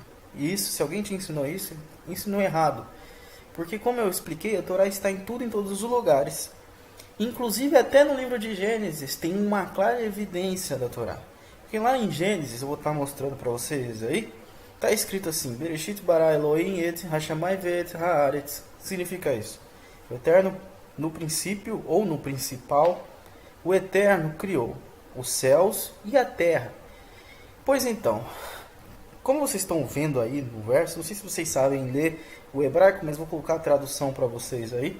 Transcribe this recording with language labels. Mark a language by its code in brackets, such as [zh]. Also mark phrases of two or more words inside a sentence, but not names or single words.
[pt] E isso, se alguém te ensinou isso, ensinou errado. Porque como eu expliquei, a Torá está em tudo, em todos os lugares. Inclusive até no livro de Gênesis tem uma clara evidência da Torá. Porque lá em Gênesis, eu vou estar mostrando para vocês aí, está escrito assim: [he] בראשית ברא אלהים את השמים ואת הארץ. [pt] Significa isso: o Eterno, no princípio ou no principal, o Eterno criou os céus e a terra. Pois então, como vocês estão vendo aí no verso, não sei se vocês sabem ler o hebraico, mas vou colocar a tradução para vocês aí.